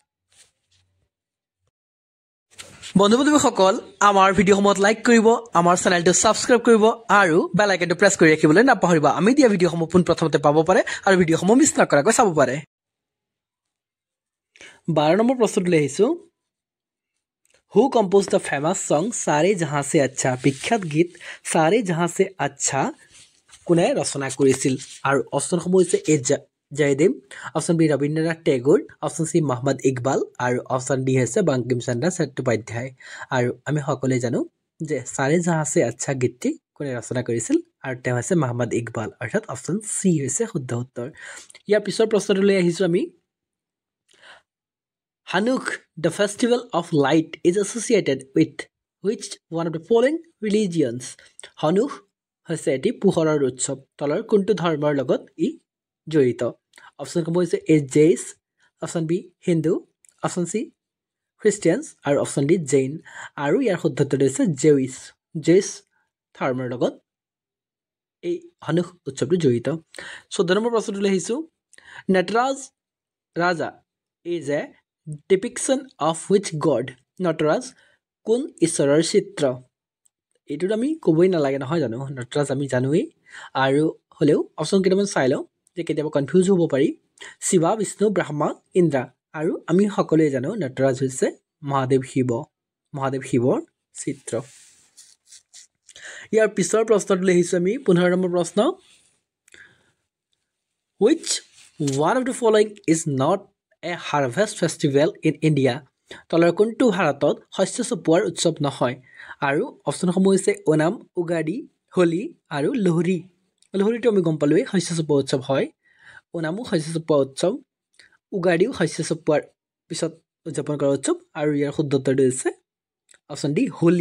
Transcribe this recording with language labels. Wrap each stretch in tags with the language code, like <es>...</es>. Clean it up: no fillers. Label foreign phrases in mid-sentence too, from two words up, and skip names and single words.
<as>বন্ধু বান্ধৱীসকল আমাৰ ভিডিঅ'সমূহত লাইক কৰিব আমাৰ চেনেলটো ছাবস্ক্ৰাইব কৰিব আৰু</as> <en>bell icon press</en> <as>কৰি ৰাখিবলৈ নাপাহৰিব আমি দিয়া ভিডিঅ'সমূহ পোনপ্ৰথমতে পাব পাৰে আৰু ভিডিঅ'সমূহ মিছ নকৰাকৈ চাব পাৰে 12 নম্বৰ প্ৰশ্নটোলৈ আহিছোঁ</as> <en>Who composed the famous song</en> <as>सारे जहाँ से अच्छा বিখ্যাত গীত सारे जहाँ से अच्छा কোনে ৰচনা কৰিছিল আৰু অপশ্যনসমূহ হৈছে এ জয়দেৱ অপশ্যন বি ৰবীন্দ্ৰনাথ টেগোৰ অপশ্যন চি মহম্মদ ইকবাল আৰু অপশ্যন ডি হৈছে বংকিম চন্দ্ৰ চট্টোপাধ্যায় আৰু আমি সকলোৱে জানো যে सारे जहाँ से अच्छा গীতটি কোনে ৰচনা কৰিছিল আৰু তেওঁ হৈছে মহম্মদ ইকবাল অৰ্থাৎ অপশ্যন চি হৈছে শুদ্ধ উত্তৰ ইয়াৰ পিছৰ প্ৰশ্নটোলৈ আহিছোঁ আমি</as> <en>Hanukh, the festival of light, is associated with which one of the following religions?</en> <as>Hanukh হৈছে এটি পোহৰৰ উৎসৱ তলৰ কোনটো ধৰ্মৰ লগত ই জড়িত অপশ্যনসমূহ হৈছে এ জেইছ অপশ্যন বি হিন্দু অপশ্যন চি খ্ৰীষ্টিয়ানছ আৰু অপশ্যন ডি জৈন আৰু ইয়াৰ শুদ্ধ উত্তৰটো হৈছে জেইছ ধৰ্মৰ লগত এই হানুখ উৎসৱটো জড়িত 14 নম্বৰ প্ৰশ্নটোলৈ আহিছোঁ নটৰাজ ৰাজা</as> <en>is a depiction of which god</en> <as>নটৰাজ কোন ঈশ্বৰৰ চিত্ৰ এইটোত আমি ক'বই নালাগে নহয় জানো নটৰাজ আমি জানোৱেই আৰু হ'লেও অপশ্যন কেইটামান চাই লওঁ যে কেতিয়াবা কনফিউজ হ'ব পাৰি শিৱা বিষ্ণু ব্ৰহ্মা ইন্দ্ৰা আৰু আমি সকলোৱে জানো নটৰাজ হৈছে মহাদেৱ শিৱৰ চিত্ৰ ইয়াৰ পিছৰ প্ৰশ্নটোলৈ আহিছোঁ আমি 15 নম্বৰ প্ৰশ্ন</as> <en>which one of the following is not a harvest festival in India</en> <as>তলৰ কোনটো ভাৰতত শস্য চপোৱাৰ উৎসৱ নহয় আৰু অপশ্যনসমূহ হৈছে ওনাম উগাদি হোলী আৰু লোহৰী লোহৰীটো আমি গম পালোৱেই শস্য চপোৱা উৎসৱ হয় ওনামো শস্য চপোৱা উৎসৱ উগাদিও শস্য চপোৱাৰ পিছত উদযাপন কৰা উৎসৱ আৰু ইয়াৰ শুদ্ধ উত্তৰটো হৈছে অপশ্যন ডি হোলী</as>